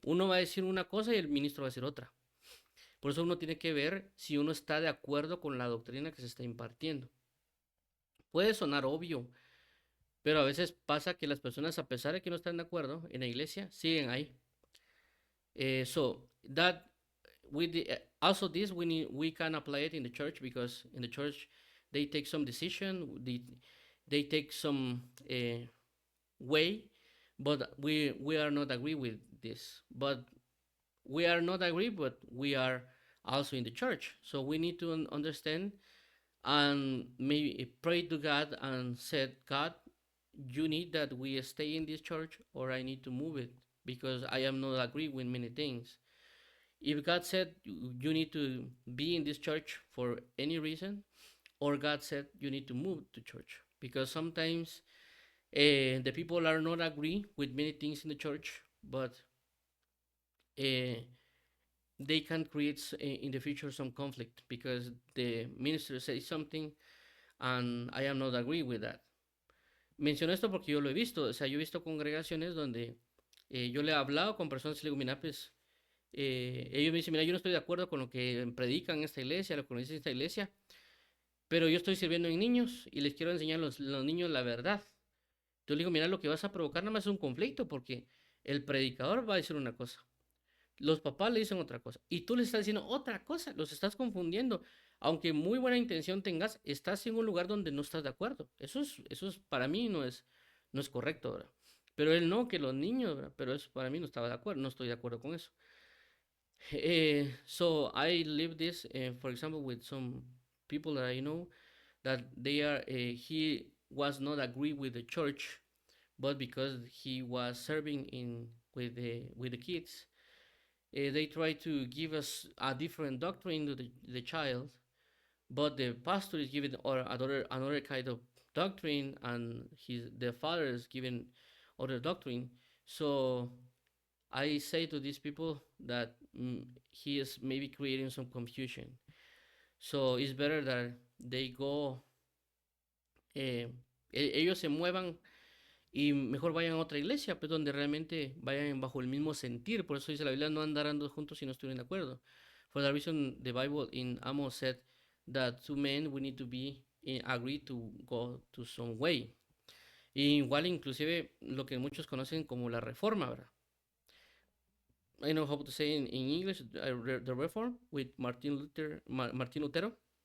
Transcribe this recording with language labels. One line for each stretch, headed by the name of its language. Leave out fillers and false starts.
Spanish: Uno va a decir una cosa y el ministro va a decir otra. Por eso uno tiene que ver si uno está de acuerdo con la doctrina que se está impartiendo. Puede sonar obvio, pero a veces pasa que las personas, a pesar de que no están de acuerdo en la iglesia, siguen ahí.
English: So that also this we can apply it in the church, because in the church they take some decision, they take some way, but we are not agree with this. But we are not agree, but we are also in the church. So we need to understand and maybe pray to God and said, God, you need that we stay in this church, or I need to move it because I am not agree with many things. If God said you need to be in this church for any reason, or God said you need to move to church, because sometimes the people are not agree with many things in the church, but they can create in the future some conflict because the minister says something and I am not agree with that.
Spanish: Menciono esto porque yo lo he visto, o sea, yo he visto congregaciones donde yo le he hablado con personas y le digo, mira, pues, ellos me dicen, mira, yo no estoy de acuerdo con lo que predican en esta iglesia, lo que nos dice esta iglesia, pero yo estoy sirviendo en niños y les quiero enseñar a los niños la verdad. Yo le digo, mira, lo que vas a provocar nada más es un conflicto, porque el predicador va a decir una cosa, los papás le dicen otra cosa, y tú les estás diciendo otra cosa, los estás confundiendo. Aunque muy buena intención tengas, estás en un lugar donde no estás de acuerdo. Eso es para mí no es correcto, ¿verdad? Pero él no, que los niños, ¿verdad? Pero eso para mí no estaba de acuerdo, no estoy de acuerdo con eso.
English: So I live this, for example, with some people that I know, that he was not agree with the church, but because he was serving with the kids, they try to give us a different doctrine to the child, but the pastor is giving or another kind of doctrine, and the father is giving other doctrine. So I say to these people that he is maybe creating some confusion. So it's better that they go,
Spanish: ellos se muevan y mejor vayan a otra iglesia, pues donde realmente vayan bajo el mismo sentir. Por eso dice la Biblia, no andarán dos juntos si no estuvieran de acuerdo.
English: For that reason, the Bible in Amos said that two men we need to be agree to go to some way.
Spanish: Y igual inclusive lo que muchos conocen como la reforma, ¿verdad?
English: I know how to say in English, the Reform with Martin Lutero.